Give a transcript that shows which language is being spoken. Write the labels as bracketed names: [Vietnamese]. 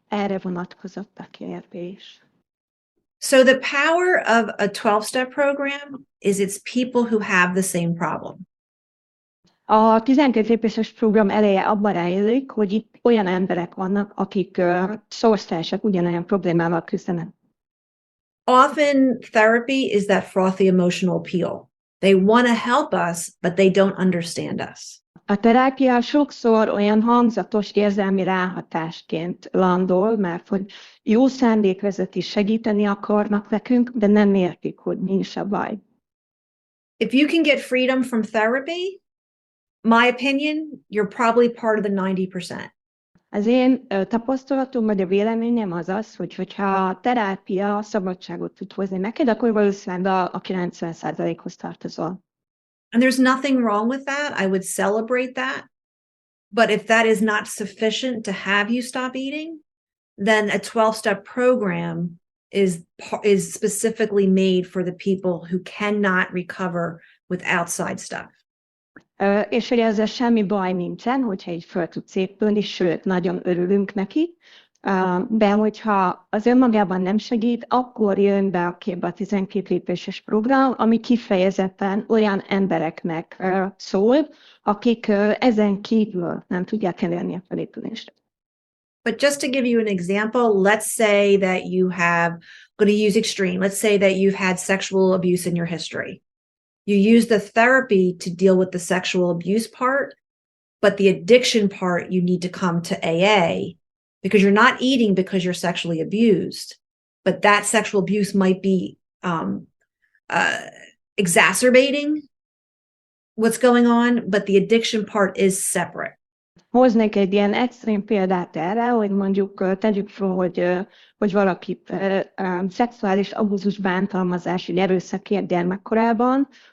[Hungarian] Erre vonatkozott a kérdés. [English] So the power of a 12-step program is it's people who have the same problem. [Hungarian] A 12 lépéses program eleje abban rejlik, hogy itt olyan emberek vannak, akik szorsztársak ugyanolyan problémával küzdenek. [English] Often therapy is that frothy emotional appeal. They want to help us, but they don't understand us. [Hungarian] A terápia sokszor olyan hangzatos érzelmi ráhatásként landol, mert hogy jó szándék vezeti, segíteni akarnak nekünk, de nem értik, hogy mi is a baj. [English] If you can get freedom from therapy, my opinion, you're probably part of the 90%. [Hungarian] Az én tapasztalatom, vagy a véleményem az az, hogyha a terápia szabadságot tud hozni neked, akkor valószínűleg a 90%-hoz tartozol. [English] And there's nothing wrong with that. I would celebrate that. But if that is not sufficient to have you stop eating, then a 12-step program is specifically made for the people who cannot recover with outside stuff. [Hungarian] És hogy ezzel semmi baj nincsen, hogyha így föl tudsz épülni, sőt, nagyon örülünk neki, de hogyha az önmagában nem segít, akkor jön be a képbe a 12 lépéses program, ami kifejezetten olyan embereknek szól, akik ezen kívül nem tudják elérni a felépülést. [English] But just to give you an example, let's say that you have, I'm going to use extreme, let's say that you've had sexual abuse in your history. You use the therapy to deal with the sexual abuse part, but the addiction part, you need to come to AA because you're not eating because you're sexually abused, but that sexual abuse might be exacerbating what's going on, but the addiction part is separate. [Hungarian] Hoznék egy ilyen extrém példát erre, hogy mondjuk tegyük fel, hogy valaki szexuális abúzus, bántalmazás, vagy erőszakért gyermekkorában,